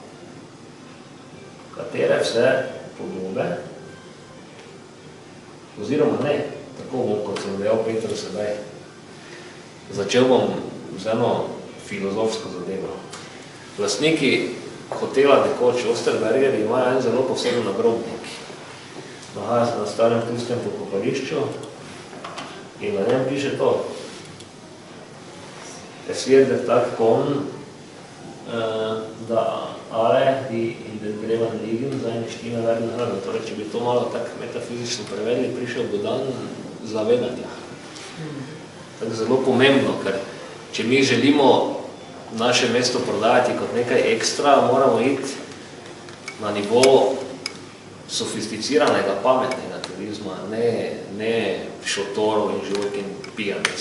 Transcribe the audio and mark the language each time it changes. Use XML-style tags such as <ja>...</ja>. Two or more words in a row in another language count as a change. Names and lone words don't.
<sl>Katere vse podobe, oziroma ne, tako bom, kot sem dejal Petru sedaj, začel bom z eno filozofsko zadevo. Lastniki hotela nekoč Osterbergeri imajo en zelo poseben nagrobnik. Nahaja se na starem ptujskem pokopališču in na njem piše to.</sl> <de>Es wird der Tag kommen, da alle, die in den Gräbern liegen, seine Stimme werden hören.</de> <sl>Torej, če bi to malo tako metafizično prevedli, prišel bo dan zavedanja. Tako zelo pomembno, ker če mi želimo naše mesto prodajati kot nekaj ekstra, moramo iti na nivo sofisticiranega, pametnega turizma, ne šotorov in življenj in pijanec.</sl>